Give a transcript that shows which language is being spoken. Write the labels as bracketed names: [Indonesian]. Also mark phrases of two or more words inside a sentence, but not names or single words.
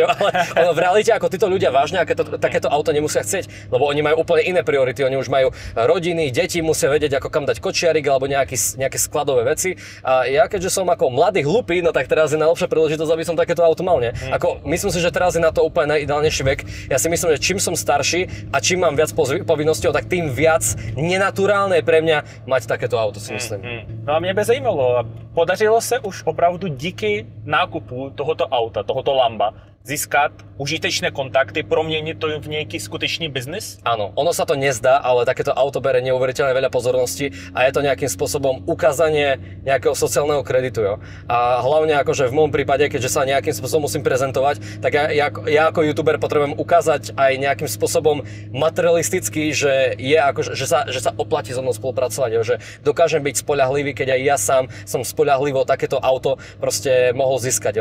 [Slovak] Ale v realite ako títo ľudia vážne takéto auto nemusia chcieť, lebo oni majú úplne iné priority, oni už majú rodiny, deti, musia vedieť, ako kam dať kočiarik alebo nejaké skladové veci. A ja keďže som ako mladý hlupý, no tak teraz je najlepšia príležitosť, aby som takéto auto mal, nie? Ako myslím si, že teraz je na to úplne najideálnejší vek. Ja si myslím, že čím som starší a čím mám viac povinností, tak tým viac nenaturálne je pre mňa mať takéto auto, si myslím. [Czech] No a mě by zajímalo, podařilo se už opravdu díky nákupu tohoto auta, tohoto Lamba, získat užitečné kontakty, proměnit to v nejaký skutečný biznis? [Slovak] Áno, ono sa to nezdá, ale takéto auto bere neuveriteľne veľa pozornosti a je to nejakým spôsobom ukázanie nejakého sociálneho kreditu, jo. A hlavne akože v môjom prípade, keďže sa nejakým spôsobom musím prezentovať, tak ja ako youtuber potrebujem ukázať aj nejakým spôsobom materialisticky, že je akože, že sa oplatí so mnou spolupracovať, jo, že dokážem byť spoľahlivý, keď aj ja sám som spoľahlivo takéto auto proste mohol získať, jo.